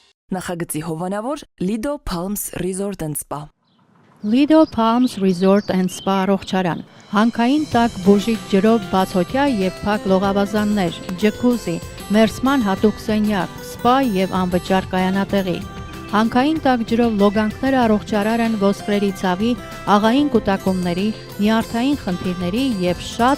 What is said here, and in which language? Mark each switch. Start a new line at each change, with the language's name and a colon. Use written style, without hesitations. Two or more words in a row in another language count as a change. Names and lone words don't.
Armenian: Նախագծի հովանավոր Lido Palms Resort and Spa Lido Palms Resort and Spa առողջարան, հանքային տաք բուժիչ ջրով բացօթյա և փակ լողավազաններ, ջկուզի, մերսման հատուկ սենյակ, սպա և անվճար կայանատեղի, հանքային տաք ջրով լոգանքները առողջարար են ոսկրերի ցավի, աղային կուտակումների, նյարդային խնդիրների և շատ